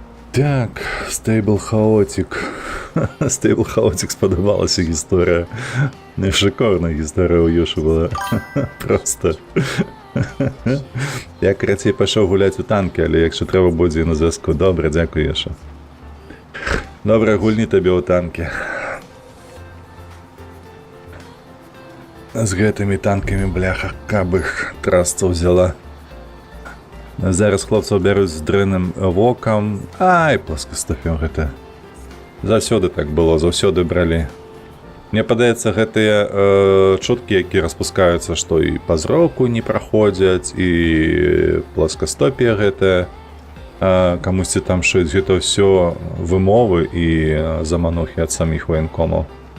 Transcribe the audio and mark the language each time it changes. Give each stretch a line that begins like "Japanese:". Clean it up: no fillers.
Ukrainian: Так, Stable Chaotic. Stable Chaotic сподобалася гісторія. Не шикарна гісторія у Юші була. Просто. Я, коротше, пішов гуляти у танки, але якщо треба буде на зв'язку. Добре, дякую, Юша. Добре, гульні тобі у танки.
Belarusian: З гэтымі танками, бляха, каб іх трасцу взяла. Зараз хлопцаў бяруць з дрэнным вокам. Ай, пласкастопіў гэта. Заўсёды так было, заўсёды бралі. Мне падаецца, гэтыя чуткі, якія распускаюцца, што і па зроку не праходзяць, і пласкастопія гэтая, камусьці там шуюць, гэта ўсё вымовы і заманухі ад саміх ваенкомаў.